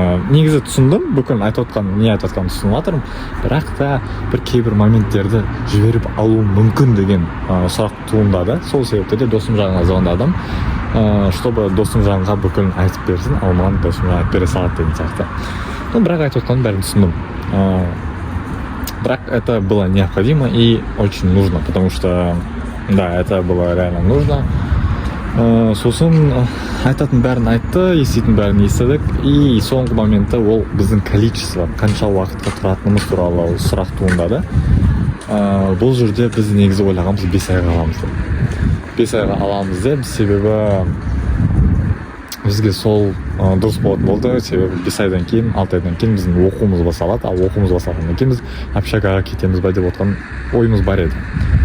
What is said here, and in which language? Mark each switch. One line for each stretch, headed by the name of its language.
Kazakh: Негізі түсіндім, бүкіл не айтып отқанын түсініп жатырмын, бірақ та бір кейбір моменттерді жіберіп алу мүмкін деген сұрақ туындады. Сол себепті де Досымжанға звондадым, чтобы Досымжанға бүкілін айтып берсін, ал маған Досымжан айтып бере салады деген сияқты. Бірақ айтып отқанын бәрін түсіндім.
Russian: Бірақ это было необходимо и очень нужно, потому что да, это было реально нужно.
Kazakh: Сосын айтатын бәрін айтты, еститін бәрін естідік, и соңғы моментта ол біздің количество, қанша уақытқа тұратынымыз туралы сұрақ туындады. Бұл жерде біз негізі ойлағанбыз 5 айға аламыз деп. 5 айға аламыз деп, себебі бізге сол дұрыс болды, себебі 5 айдан кейін, 6 айдан кейін біздің оқуымыз басталады, ал оқуымыз басталғаннан кейін біз общагаға кетеміз ба деп отқан ойымыз бар еді.